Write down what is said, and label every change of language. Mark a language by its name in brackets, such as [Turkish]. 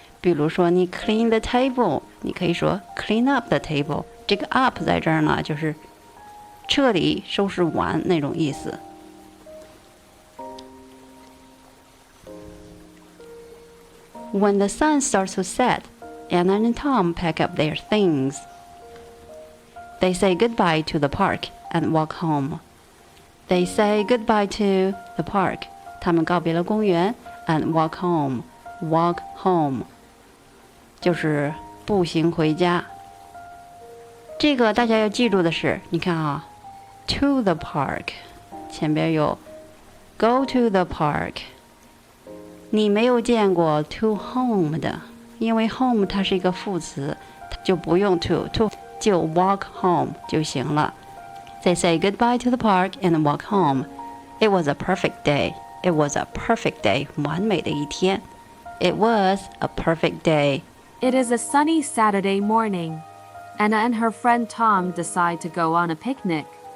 [Chinese] 比如说你 [English] clean the table， [Chinese] 你可以说 [English] clean up the table。 [Chinese] 这个 up 在这儿呢，就是彻底收拾完那种意思。 [English] When the sun starts to set, Anna and Tom pack up their things. They say goodbye to the park and walk home. They say goodbye to the park. [Chinese] 他们告别了公园 [English] and walk home. [Chinese] Walk home 就是步行回家。这个大家要记住的是，你看啊 ，to the park 前边有 [English] go to the park。 [Chinese] 你没有见过 to home 的，因为 home 它是一个副词，就不用 to 就 [English] walk home [Chinese] 就行了。 [English] They say goodbye to the park and walk home. It was a perfect day. It was a perfect day. [Chinese] 完美的一天。 [English] It was a perfect day. It is a sunny Saturday morning. Anna and her friend Tom decide to go on a picnic.